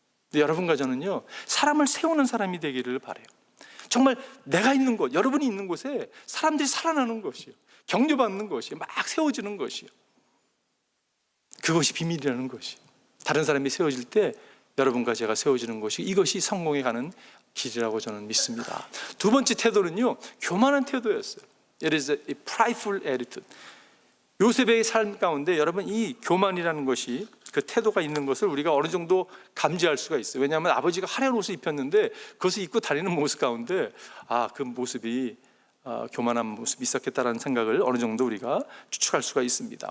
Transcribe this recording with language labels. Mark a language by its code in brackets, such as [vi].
[ko] 근데 여러분과 저는요, 사람을 세우는 사람이 되기를 바라요. 정말 내가 있는 곳, 여러분이 있는 곳에 사람들이 살아나는 것이요, 격려받는 것이요, 막 세워지는 것이요, 그것이 비밀이라는 것이. 다른 사람이 세워질 때 여러분과 제가 세워지는 것이, 이것이 성공에 가는 길이라고 저는 믿습니다. 두 번째 태도는요, 교만한 태도였어요. [en] It is a prideful attitude. [ko] 요셉의 삶 가운데 여러분, 이 교만이라는 것이, 그 태도가 있는 것을 우리가 어느 정도 감지할 수가 있어요. 왜냐하면 아버지가 화려한 옷을 입혔는데 그것을 입고 다니는 모습 가운데 그 모습이 교만한 모습이 있었겠다라는 생각을 어느 정도 우리가 추측할 수가 있습니다.